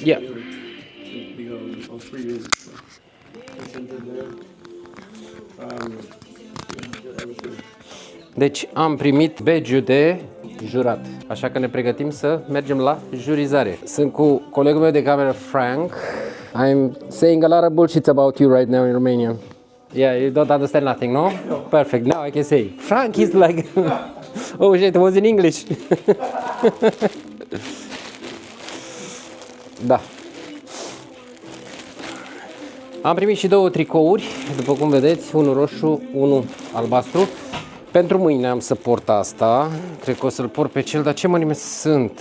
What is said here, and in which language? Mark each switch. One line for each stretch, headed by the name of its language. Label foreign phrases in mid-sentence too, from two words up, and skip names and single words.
English: Yeah. We go on 3 music. So.
Romanian: Deci am primit badge-ul de jurat, așa că ne pregătim să mergem la jurizare. Sunt cu colegul meu de cameră, Frank.
English: I'm saying a lot of bullshit about you right now in Romania. Yeah, you don't understand nothing, no? Perfect, now I can say. Frank is like... Oh shit, it was in English.
Romanian: Da. Am primit și 2 tricouri, după cum vedeți, unul roșu, unul albastru. Pentru mâine am să port asta, cred că o să-l port pe cel, dar ce mărime sunt?